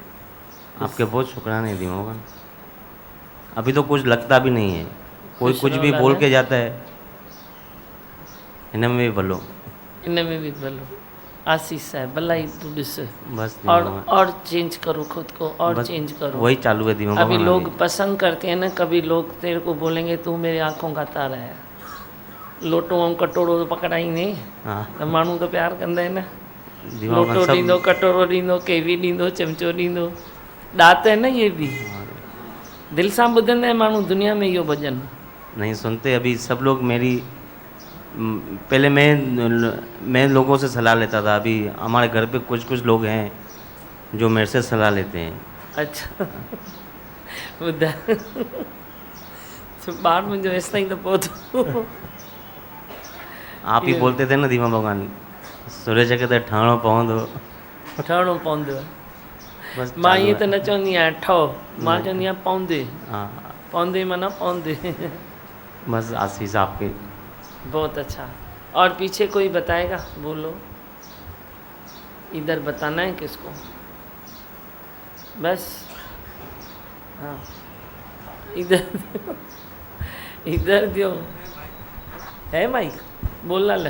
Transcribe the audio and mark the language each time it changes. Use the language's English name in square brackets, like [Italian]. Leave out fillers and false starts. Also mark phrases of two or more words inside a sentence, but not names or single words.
[Hindi] आपके बहुत शुक्राने दी मोहन। अभी तो कुछ लगता भी नहीं है, कोई कुछ भी बोल के जाता है, इनमें भी भलो, [Sindhi] इनमें भी भलो। आशीष साहब भलाई तू ॾिस, [Hindi] बस और चेंज करो खुद को, और चेंज करो। वही चालू है दीमा। अभी लोग पसंद करते हैं ना, कभी लोग तेरे को बोलेंगे तू मेरी आंखों का तारा है, [Sindhi] लोटो ऐं कटोरो तो पकड़ाई नहीं। हाँ, त माण्हू तो प्यार कंदा आहिनि न। लोटो ॾींदो, कटोरो ॾींदो, केवी ॾींदो, चमचो ॾींदो, ॾात [Hindi] है न ये भी। [Sindhi] दिल सां ॿुधंदा आहिनि माण्हू दुनिया में इहो भॼन। [Hindi] नहीं सुनते अभी सब लोग मेरी। पहले मैं लोगों से सलाह लेता था, अभी हमारे घर पे कुछ कुछ लोग हैं जो मेरे से सलाह लेते हैं। [Sindhi] अच्छा ॿुधा ॿार मुंहिंजो हेसि ताईं त पहुतो। [Hindi] आप ही बोलते थे ना दीमा भगवान, [Sindhi] सूरज खे त ठहणो पवंदो। ठहणो पवंदो। बस मां ईअं त न चवंदी आहियां ठहो, मां चवंदी आहियां पवंदे। हाँ, पवंदे माना पवंदे। [Hindi] बस आशीष आपके। बहुत अच्छा। और पीछे कोई बताएगा? बोलो। इधर बताना है किसको? बस हाँ, इधर इधर दियो है माइक, बोलना ले।